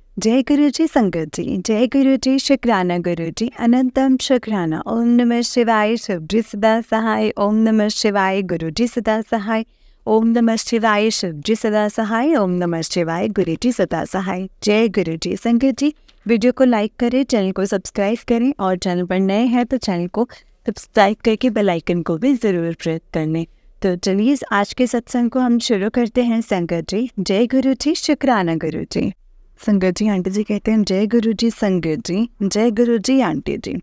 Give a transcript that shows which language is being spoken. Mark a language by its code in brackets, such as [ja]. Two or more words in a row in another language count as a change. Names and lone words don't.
[hi] जय गुरु जी संगत जी, जय गुरु जी शुक्राना गुरु जी अनंतम शुक्राना। ओम नमः शिवाय शिव जी सदा सहाय। ओम नमः शिवाय गुरु जी सदा सहाय। ओम नमः शिवाय शिव जी सदा सहाय। ओम नमः शिवाय गुरु जी सदा सहाय। जय गुरु जी संगत जी। वीडियो को लाइक करें, चैनल को सब्सक्राइब करें और चैनल पर नए हैं तो चैनल को सब्सक्राइब करके बेल आइकन को भी ज़रूर प्रेस कर लें। तो चलिए आज के सत्संग को हम शुरू करते हैं संगत जी। जय गुरु जी शुक्राना गुरु जी। संगत जी आंटी जी कहते हैं जय गुरु जी संगत जी, जय गुरु जी आंटी जी।